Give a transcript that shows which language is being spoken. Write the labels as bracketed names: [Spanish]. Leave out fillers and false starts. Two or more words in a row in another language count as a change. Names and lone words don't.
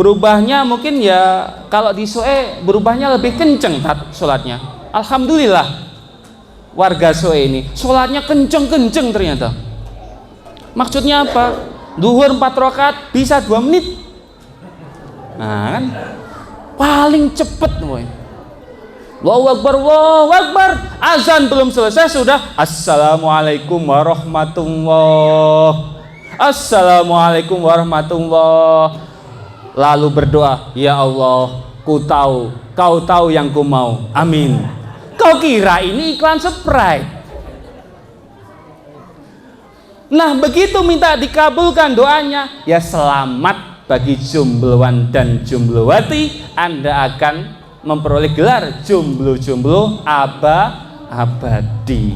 [Indonesian] Berubahnya mungkin ya kalau di Soe berubahnya lebih kenceng sholatnya. Alhamdulillah warga Soe ini sholatnya kenceng-kenceng ternyata. Maksudnya apa? Duhur 4 rakaat bisa 2 menit. Nah kan paling cepet woy. [Arabic] الله أكبر الله أكبر. [Indonesian] Azan belum selesai sudah [Arabic] السلام عليكم ورحمة الله. السلام عليكم ورحمة الله. [Indonesian] Lalu berdoa, ya Allah, ku tahu, kau tahu yang ku mau. Amin. Kau kira ini iklan Sprite? Nah begitu minta dikabulkan doanya, ya selamat bagi jombloan dan jomblowati, Anda akan memperoleh gelar jomblo-jomblo abadi.